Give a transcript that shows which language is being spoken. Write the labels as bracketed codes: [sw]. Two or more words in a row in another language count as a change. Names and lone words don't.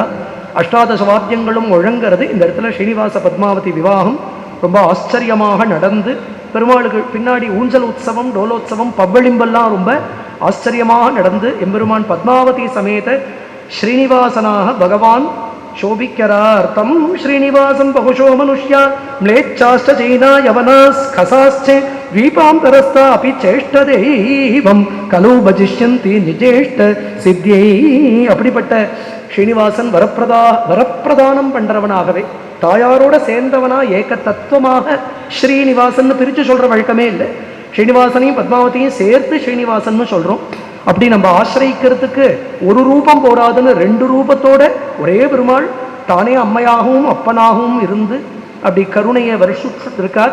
[ta] அஷ்டாதச வாத்தியங்களும் முழங்கிறது. இந்த இடத்துல ஸ்ரீனிவாச பத்மாவதி விவாகம் ரொம்ப ஆச்சரியமாக நடந்து பெருமாளுக்கு பின்னாடி ஊஞ்சல் உற்சவம் டோலோத்சவம் பவ்வளிம்பெல்லாம் ரொம்ப ஆச்சரியமாக நடந்து எம்பெருமான் பத்மாவதி சமேத ஸ்ரீனிவாசனாக பகவான் [sa] शोभिक्यरार तम श्रीनिवासं बहुशो मनुष्या म्लेच्छाश्च चैना यवनास् खसाश्च द्वीपान्तरस्था अपि चेष्टदैवं कलु भजिष्यन्ति निजेष्ट सिद्ध्यै. [ta] அப்படிப்பட்ட ஸ்ரீனிவாசன் வரப்பிரதானம் பண்றவனாகவே தாயாரோட சேர்ந்தவனா ஏக தத்துவமாக ஸ்ரீனிவாசன் பிரித்து சொல்ற வழக்கமே இல்லை. ஸ்ரீனிவாசனையும் பத்மாவதியும் சேர்த்து ஸ்ரீனிவாசன் சொல்றோம். அப்படி நம்ம ஆசிரியிக்கிறதுக்கு ஒரு ரூபம் போராதுன்னு ரெண்டு ரூபத்தோட ஒரே பெருமாள் தானே அம்மையாகவும் அப்பனாகவும் இருந்து அப்படி கருணையை வருஷிட்டு இருக்கார்.